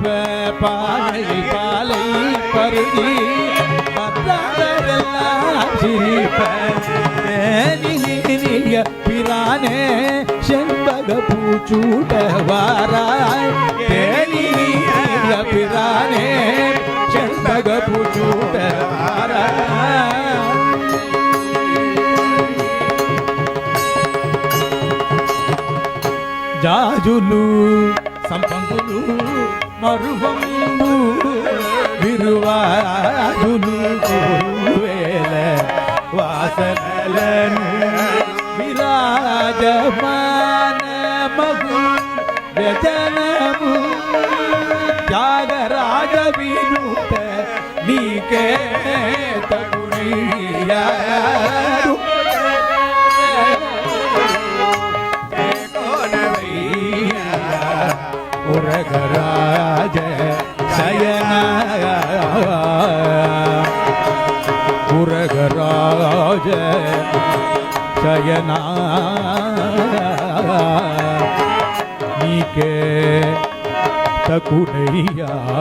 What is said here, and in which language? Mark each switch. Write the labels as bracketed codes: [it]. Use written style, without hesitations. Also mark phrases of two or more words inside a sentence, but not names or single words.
[ta] பானையில் பாலை பருகி பத்தாதாரெல்லாம் சிரிப்ப. நீனிய பிரானே செண்பக பூச்சூட வாராய். தேனிய பிரானே செண்பக பூச்சூட வாராய். [te] జాజులు సంపంగులు మరువంగు విరువాజులు వేల వాసనలను విరాజమాన మగు వ్యజనము. త్యాగరాజ వినుత నీకే తగునయ్యారు. ఉరగరాజ శయన ఉరగరాజ శయనా నీకే తగునయ్యా.